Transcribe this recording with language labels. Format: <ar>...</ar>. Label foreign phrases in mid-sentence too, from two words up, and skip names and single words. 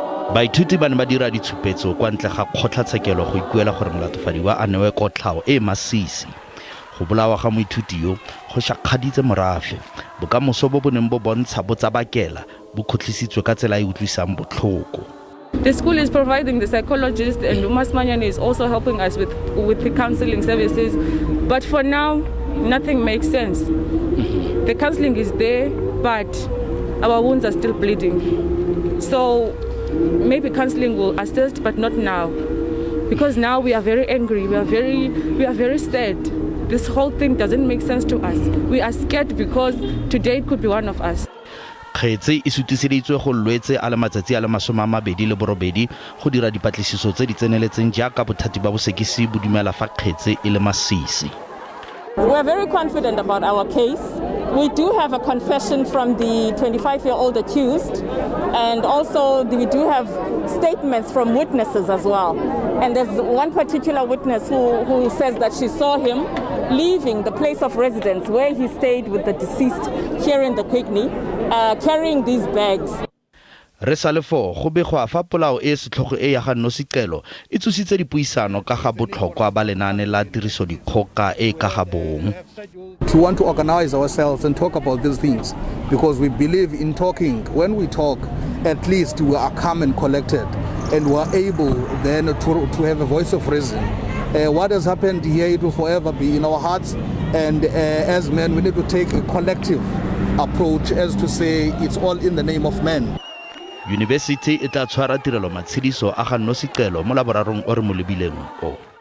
<tn>Baithuti ba ne ba dira ditshupetso kwa ntle ga kgotlatshekelo go ikuela gore molatofadiwa a newe kotlhao e masisi. Go bolawa ga moithuti yo go shakgaditse morafe. Bokamoso bo bo neng bo bontsha bo tsabakela bo khotlisitswe ka tsela e utlwisang botlhoko.</tn> <en>The school is providing the psychologist, and Umas Manyane is also helping us with the counseling services. But for now, nothing makes sense. The counseling is there, but our wounds are still bleeding. So maybe counseling will assist, but not now. Because now we are very angry, we are very sad. This whole thing doesn't make sense to us. We are scared because today it could be one of us.</en> <tn>Kgetse e sutiseditswe go lwetse a le matsatsi a le 28 go dira dipatlisiso tse di tseneletseng jaaka bothati ba bosekisi bo dumela fa kgetse e le masisi.</tn> <en>We are very confident about our case. We do have a confession from the 25-year-old accused, and also we do have statements from witnesses as well. And there's one particular witness who says that she saw him leaving the place of residence where he stayed with the deceased here in the Quickney, carrying these bags.</en> <tn>Re sa le fo go begwa fa polao e setlhogo e ya ga Nosiqelo e tsositse dipuisano ka ga botlhokwa ba lenaane la tiriso dikgoka e ka ga bong.</tn> <en>To want to organize ourselves and talk about these things, because we believe in talking. When we talk, at least we are calm and collected, and we are able then to have a voice of reason. What has happened here, it will forever be in our hearts, and as men we need to take a collective approach as to say it's all in the name of men.</en> <tn>University e tla tshwara tirelo matshediso a ga Nosiqelo mo laborarong o re mo lebileng o.</tn>